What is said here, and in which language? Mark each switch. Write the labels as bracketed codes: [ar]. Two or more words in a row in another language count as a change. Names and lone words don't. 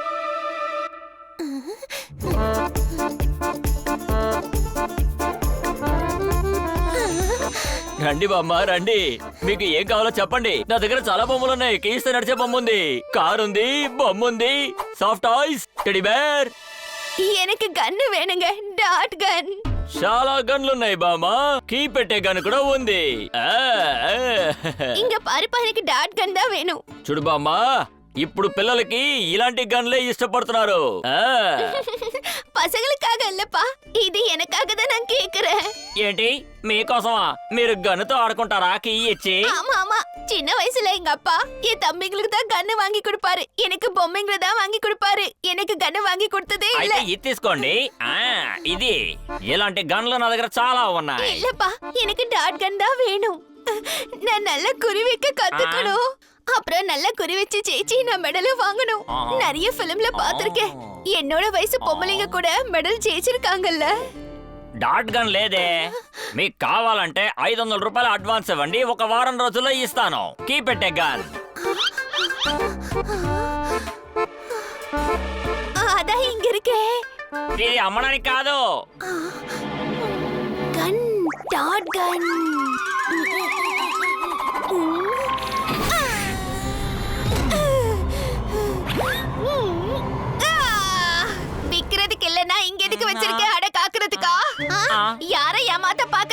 [te] రండి బామ్మ రండి, మీకు ఏం కావాలో చెప్పండి. నా దగ్గర చాలా బొమ్మలు ఉన్నాయి. కీస్తే నడిచే బొమ్మ ఉంది, కార్ ఉంది, బొమ్మ ఉంది, [en] soft toys, teddy bear. [ta] எனக்கு கன்னு வேணுங்க, [en] dot gun. [te] చాలా గన్లు ఉన్నాయి బామ్మ. కీ పెట్టే గన్ కూడా ఉంది. [ta] இங்க பாருப்பா, எனக்கு [en] dot gun [ta] தான் வேணும். [te] చూడు బామ్మ, ఇప్పుడు పిల్లలకి ఇలాంటి గన్లే ఇష్టపడుతున్నారు. [ta] பசங்களுக்காக இல்லப்பா, இது எனக்காக தான் நான் கேக்குறேன். [te] ఏంటి మీకోసమా? మీరు గన్నుతో ఆడుకుంటారా కీ ఇచ్చి? [ta] ஆமா ஆமா, சின்ன வயசுல எங்க அப்பா என் தம்பிங்களுக்கு தான் கன்னு வாங்கி கொடுப்பாரு, எனக்கு பொம்மைங்களை தான் வாங்கி கொடுப்பாரு. எனக்கு கன்னு வாங்கி கொடுத்ததே இல்ல. [te] అయితే ఇది తీసుకోండి. ఇది ఇలాంటి గన్లు నా దగ్గర చాలా ఉన్నాయి. [ta] இல்லப்பா, எனக்கு [en] dot gun [ta] தான் வேணும். நான் நல்ல குறி வைக்க கத்துக்கணும். அப்புறம் நல்ல குறி வச்சு ஜெயிச்சு நான் மெடலும் வாங்கணும். நிறைய பிலிம்ல பாத்திருக்கேன், என்னோட வயசு பொம்பளைங்க கூட மெடல் ஜெயிச்சிருக்காங்கல்ல. [en] dot gun [te] లేదే. మీకు కావాలంటే 500 రూపాయలు అడ్వాన్స్ ఇవ్వండి, ఒక వారం రోజుల్లో ఇస్తాను. కీ పెట్టే గన్. [ta] அதான் இங்க இருக்கே. [te] ఇది అమ్మడానికి కాదు. [en] gun, dot gun. [ta] விக்கிறதுக்கு இல்லனா இங்க எதுக்கு வச்சிருக்க? அட காக்குறதுக்கா? யாரை ஏமாத்த பாக்குற?